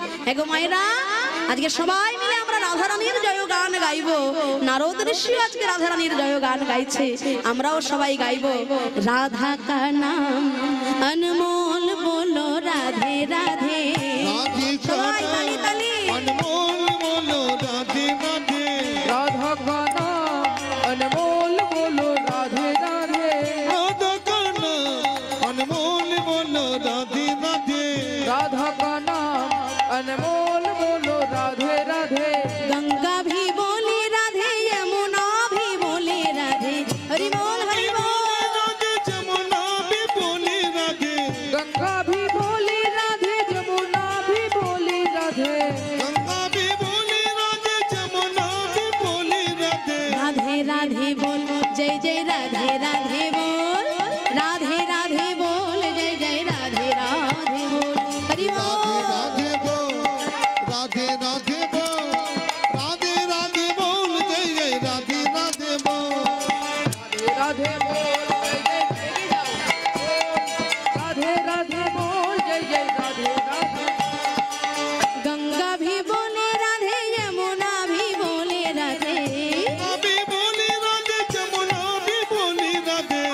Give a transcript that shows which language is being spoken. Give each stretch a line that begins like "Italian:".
Bangla: এগো মায়েরা, আজকে সবাই মিলে আমরা রাধারানীর জয় গান গাইব। নারদ ঋষি আজকে রাধারানীর জয় গান গাইছে, আমরাও সবাই গাইব।
Hindi: রাধা কা নাম অনমোল বলো রাধে রাধে,
Bangla: সবাই তালি তালি।
Hindi: अनमोल बोलो राधे राधे, राधा का नाम अनमोल बोलो राधे राधे, राधा का नाम अनमोल बोलो राधे राधे, राधा का नाम अनमोल बोलो राधे राधे। गंगा भी बोले राधे, यमुना भी बोले राधे, हरि बोल हरि बोल। राधे जमुना भी बोले राधे, गंगा भी बोले राधे, जमुना भी बोले राधे, गंगा भी बोले राधे, जमुना भी बोले राधे, राधे राधे बोल, जय जय राधे राधे बोल, राधे राधे बोल, जय जय राधे राधे बोल, हरि बोल। राधे बोल, राधे राधे बोल, राधे राधे बोल, जय जय राधे राधे बोल, राधे बोल जय जय तेरी जाओ, राधे राधे बोल जय जय राधे राधे। गंगा भी बोले राधे, यमुना भी बोले राधे, भी बोले राधे, जमुना भी बोले राधे,